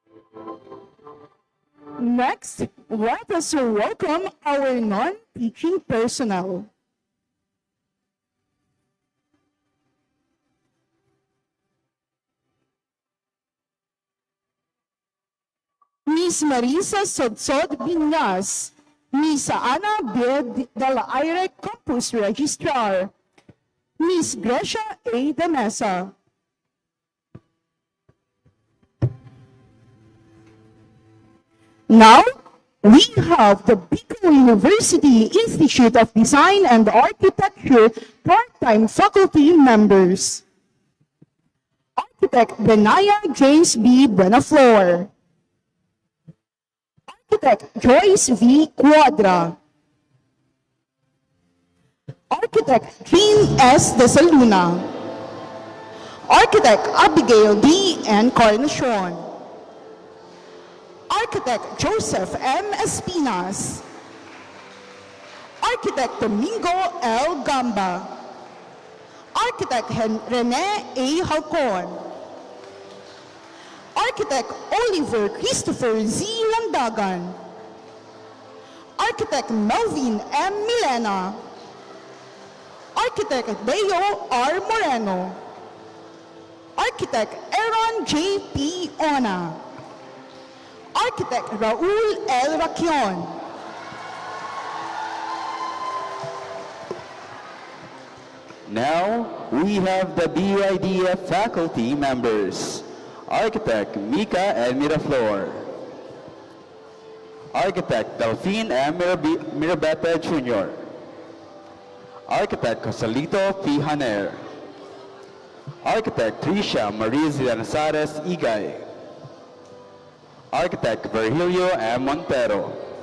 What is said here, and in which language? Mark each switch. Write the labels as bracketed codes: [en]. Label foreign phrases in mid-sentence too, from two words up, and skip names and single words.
[en] Next, let us welcome our non-teaching personnel. Miss Marisa Sodsod Binas, Miss Ana B. Del Aire Campus Registrar, Miss Gracia A. Danesa. Now, we have the Bicol University Institute of Design and Architecture part-time faculty members. Architect Benaya James B. Buenaflor. Architect Joyce V. Cuadra. Architect Jean S. De Saluna. Architect Abigail D. Encarnacion. Architect Joseph M. Espinas. Architect Domingo L. Gamba. Architect Rene A. Halcon. Architect Oliver Christopher Z. Landagan. Architect Melvin M. Milena. Architect Deo R. Moreno. Architect Aaron J. P. Ona. Architect Raul L. Raquion. Now, we have the BIDF faculty members. Architect Mika L. Miraflor. Architect Delphine M. Mirabeta Jr. Architect Joselito P. Haner. Architect Tricia Marie Zidanazares Igay. Architect Virgilio M. Montero.